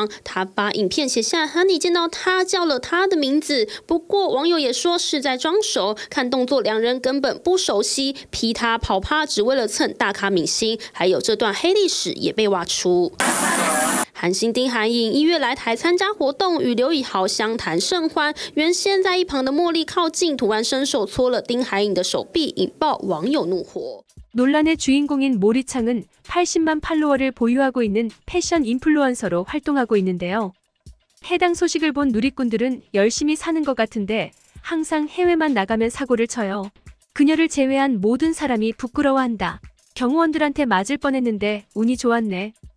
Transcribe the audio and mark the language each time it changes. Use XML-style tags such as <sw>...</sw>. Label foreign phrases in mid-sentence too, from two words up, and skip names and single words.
<zh>他把影片写下 Honey 见到他叫了他的名字，不过网友也说是在装熟，看动作2人根本不熟悉，劈他跑趴只为了蹭大咖明星，还有这段黑历史也被挖出。韩星丁海寅1月来台参加活动，与刘以豪相谈甚欢。原先在一旁的茉莉靠近，突然伸手搓了丁海寅的手臂，引爆网友怒火。</zh> <ko>논란의 주인공인 모리창은 80만 팔로워를 보유하고 있는 패션 인플루언서로 활동하고 있는데요. 해당 소식을 본 누리꾼들은 열심히 사는 것 같은데 항상 해외만 나가면 사고를 쳐요. 그녀를 제외한 모든 사람이 부끄러워한다. 경호원들한테 맞을 뻔했는데 운이 좋았네.</ko>